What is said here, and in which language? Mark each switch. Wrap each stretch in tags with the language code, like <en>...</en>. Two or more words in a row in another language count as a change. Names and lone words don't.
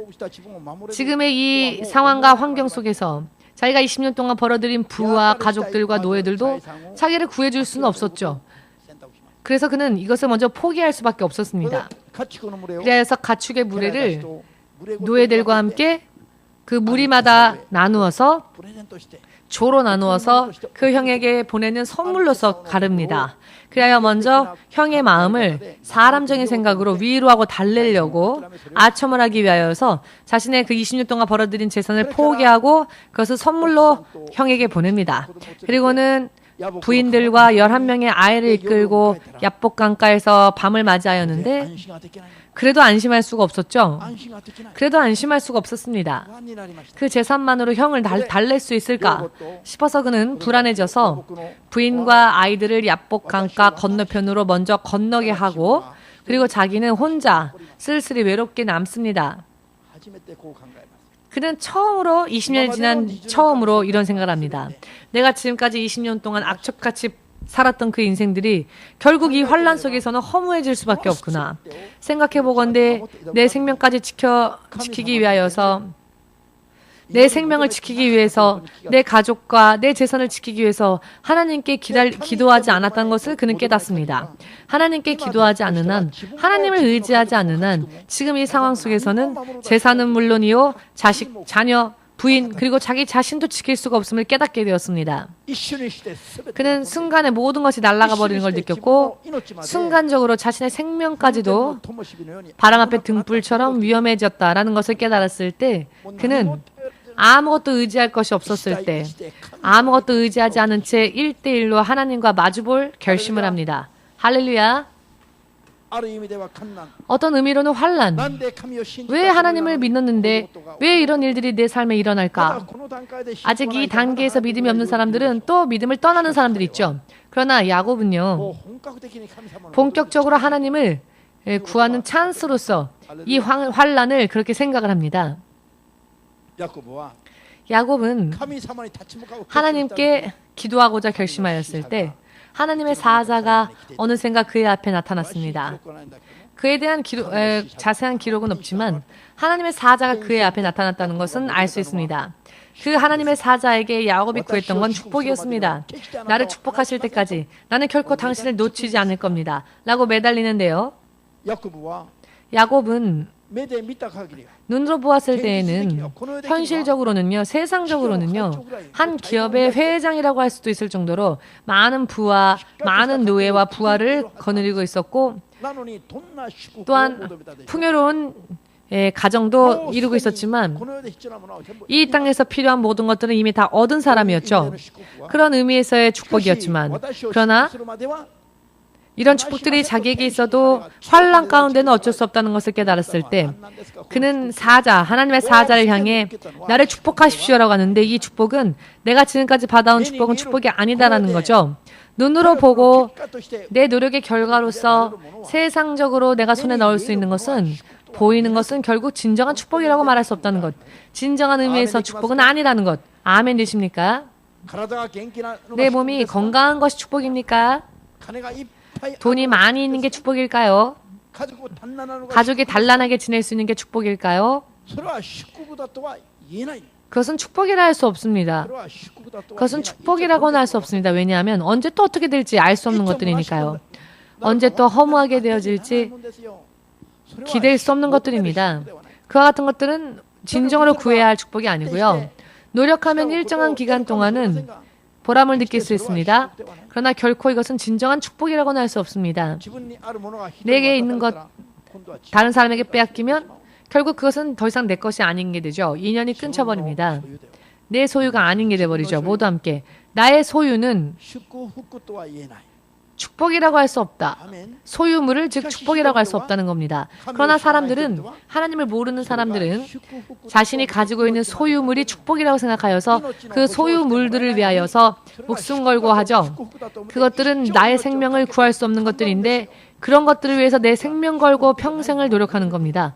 <ko>지금의 이 상황과 환경 속에서 자기가 20년 동안 벌어들인 부와 가족들과 노예들도 자기를 구해줄 수는 없었죠. 그래서 그는 이것을 먼저 포기할 수밖에 없었습니다. 그래서 가축의 무례를 노예들과 함께 그 무리마다 나누어서</ko> <ja>プレゼントして</ja> <ko>조로 나누어서 그 형에게 보내는 선물로서 가릅니다. 그래야 먼저 형의 마음을 사람적인 생각으로 위로하고 달래려고 아첨을 하기 위하여서 자신의 그 20년 동안 벌어들인 재산을 포기하고 그것을 선물로 형에게 보냅니다. 그리고는 부인들과 11명의 아이를 이끌고 야복 강가에서 밤을 맞이하였는데</ko> <ja>安心ができない</ja> <ko>그래도 안심할 수가 없었죠.</ko> <ja>安心ができない</ja> <ko>그래도 안심할 수가 없었습니다.</ko> <ja>不安になりました</ja> <ko>그 재산만으로 형을 달랠 수 있을까 싶어서 그는 불안해져서 부인과 아이들을 야복 강가 건너편으로 먼저 건너게 하고 그리고 자기는 혼자 쓸쓸히 외롭게 남습니다.</ko> <ja>初めてこう考えます</ja> <ko>그는 처음으로 20년이 지난 처음으로 이런 생각을 합니다. 내가 지금까지 20년 동안 악착같이 살았던 그 인생들이 결국 이 환란 속에서는 허무해질 수밖에 없구나. 생각해보건대 내 생명까지 지키기 위하여서 내 생명을 지키기 위해서 내 가족과 내 재산을 지키기 위해서 하나님께 기도하지 않았다는 것을 그는 깨닫습니다. 하나님께 기도하지 않는 한, 하나님을 의지하지 않는 한 지금 이 상황 속에서는 재산은 물론이요 자식, 자녀, 부인 그리고 자기 자신도 지킬 수가 없음을 깨닫게 되었습니다.</ko> <ja>一緒にして全て</ja> <ko>그는 순간에 모든 것이 날아가 버리는 걸 느꼈고 순간적으로 자신의 생명까지도 바람 앞에 등불처럼 위험해졌다라는 것을 깨달았을 때 그는 아무것도 의지할 것이 없었을 때 아무것도 의지하지 않은 채 1대1로 하나님과 마주볼 결심을 합니다. 할렐루야.</ko> <ja>ある意味では困難</ja> <ko>어떤 의미로는 환란.</ko> <ja>なんで神を信じた</ja> <ko>왜 하나님을 믿었는데 왜 이런 일들이 내 삶에</ko> <ja>まだ</ja> <ko>일어날까?</ko> <ja>この段階で信仰</ja> <ko>아직 이 단계에서 믿음이 없는 사람들은 또 믿음을 떠나는 사람들이 있죠. 그러나 야곱은요.</ko> <ja>もう本格的に神様の</ja> <ko>본격적으로 하나님을 구하는 찬스로서 이 환란을 그렇게 생각을 합니다.</ko> <ja>ヤコブは</ja> <ko>야곱은</ko> <ja>神様に立ち向かう</ja> <ko>하나님께 기도하고자 결심하였을 때 하나님의 사자가 어느샌가 그의 앞에 나타났습니다. 그에 대한 자세한 기록은 없지만 하나님의 사자가 그의 앞에 나타났다는 것은 알 수 있습니다. 그 하나님의 사자에게 야곱이 구했던 건 축복이었습니다. 나를 축복하실 때까지 나는 결코 당신을 놓치지 않을 겁니다. 라고 매달리는데요.</ko> <ja>ヤコブは</ja> <ko>야곱은</ko> <ja>目で見た限り</ja> <ko>눈으로 보았을 때에는 현실적으로는요, 세상적으로는요, 한 기업의 회장이라고 할 수도 있을 정도로 많은 부와 많은 노예와 부하를 거느리고 있었고</ko> <ja>なのにどんな祝福を</ja> <ko>또한</ko> <ja>求めたでしょう</ja> <ko>풍요로운 가정도 이루고 있었지만</ko> <ja>この世で必要なものは全部</ja> <ko>이 땅에서 필요한 모든 것들은 이미 다 얻은 사람이었죠. 그런 의미에서의 축복이었지만 그러나 이런 축복들이 자기에게 있어도 환란 가운데는 어쩔 수 없다는 것을 깨달았을 때 그는 하나님의 사자를 향해 나를 축복하십시오라고 하는데 이 축복은 내가 지금까지 받아온 축복은 축복이 아니다라는 거죠. 눈으로 보고 내 노력의 결과로서 세상적으로 내가 손에 넣을 수 있는 것은 보이는 것은 결국 진정한 축복이라고 말할 수 없다는 것. 진정한 의미에서 축복은 아니라는 것. 아멘 되십니까?</ko> <ja>体が元気なのが</ja> <ko>내 몸이 건강한 것이 축복입니까?</ko> <ja>金がいっぱい</ja> <ko>돈이 많이 있는 게 축복일까요?</ko> <ja>家族を 단란하는</ja> <ko>가족이 단란하게 지낼 수 있는 게 축복일까요?</ko> <ja>それは祝福だとは言えない</ja> <ko>그것은 축복이라 할 수 없습니다.</ko> <ja>それは祝福だとは言え</ja> <ko>그것은</ko> <ja>ない</ja> <ko>축복이라고는 할 수 없습니다. 왜냐하면 언제 또 어떻게 될지 알 수 없는 것들이니까요. 언제 또 허무하게 되어질지 기댈 수 없는 것들입니다. 그와 같은 것들은 진정으로 구해야 할 축복이 아니고요. 노력하면 일정한 기간 동안은 보람을 느낄 수 있습니다. 그러나 결코 이것은 진정한 축복이라고는 할 수 없습니다. 내게 있는 것 다른 사람에게 빼앗기면 결국 그것은 더 이상 내 것이 아닌 게 되죠. 인연이 끊쳐버립니다. 내 소유가 아닌 게 돼버리죠. 모두 함께. 나의 소유는</ko> <ja>祝福とは言えない</ja> <ko>축복이라고 할 수 없다. 아멘 소유물을 즉 축복이라고 할 수 없다는 겁니다. 그러나 사람들은 하나님을 모르는 사람들은 자신이 가지고 있는 소유물이 축복이라고 생각하여서 그 소유물들을 위하여서 목숨 걸고 하죠. 그것들은 나의 생명을 구할 수 없는 것들인데 그런 것들을 위해서 내 생명 걸고 평생을 노력하는 겁니다.</ko>